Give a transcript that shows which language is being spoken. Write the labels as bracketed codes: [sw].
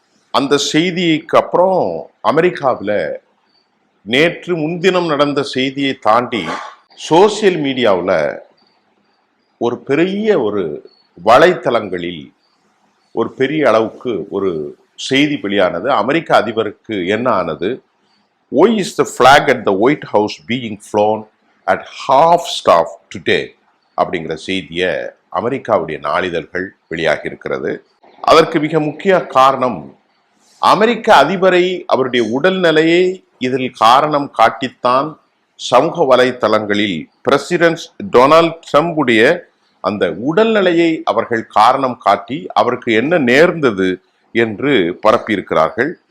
[ta] அந்த செய்திக்கு அப்புறம் அமெரிக்காவில் நேற்று முன்தினம் நடந்த செய்தியை தாண்டி சோசியல் மீடியாவில் ஒரு பெரிய ஒரு வலைத்தளங்களில் ஒரு பெரிய அளவுக்கு ஒரு செய்தி வெளியானது. அமெரிக்க அதிபருக்கு என்ன ஆனது? [en] Why is the flag at the White House being flown at half staff today? [ta] அப்படிங்கிற செய்தியை அமெரிக்காவுடைய நாளிதழ்கள் வெளியாகி இருக்கிறது. அதற்கு மிக முக்கிய காரணம், அமெரிக்க அதிபரை, அவருடைய உடல்நிலையை இதில் காரணம் காட்டித்தான் சமூக வலைத்தளங்களில் பிரசிடென்ட் டொனால்ட் ட்ரம்புடைய அந்த உடல்நிலையை அவர்கள் காரணம் காட்டி அவருக்கு என்ன நேர்ந்தது என்று பரப்பியிருக்கிறார்கள்.